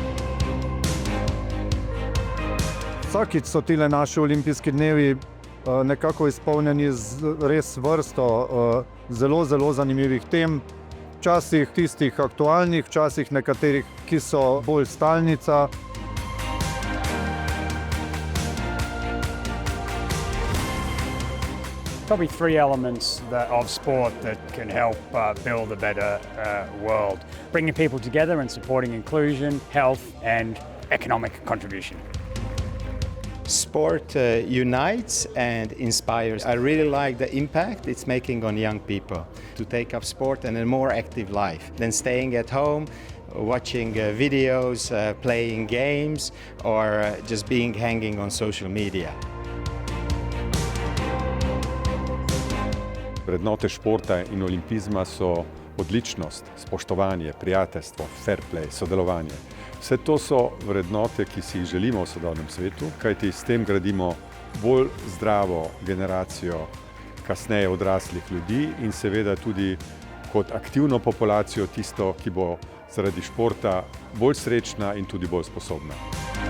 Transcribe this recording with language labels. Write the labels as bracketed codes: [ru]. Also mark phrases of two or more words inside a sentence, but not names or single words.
[sl] Vsakič so tile naši olimpijski dnevi nekako izpolnjeni z res vrsto zelo zanimivih tem. Včasih tistih aktualnih, včasih nekaterih, ki so bolj stalnica. [en] Probably 3 elements of sport that can help build a better world. Bringing people together and supporting inclusion, health and economic contribution. Sport unites and inspires. I really like the impact it's making on young people to take up sport and a more active life than staying at home, watching videos, playing games or just hanging on social media. [sl] Vrednote športa in olimpizma so odličnost, spoštovanje, prijateljstvo, [en] fair play, [sl] sodelovanje. Vse to so vrednote, ki si jih želimo v sodobnem svetu, kajti s tem gradimo bolj zdravo generacijo kasneje odraslih ljudi in seveda tudi kot aktivno populacijo tisto, ki bo zaradi športa bolj srečna in tudi bolj sposobna.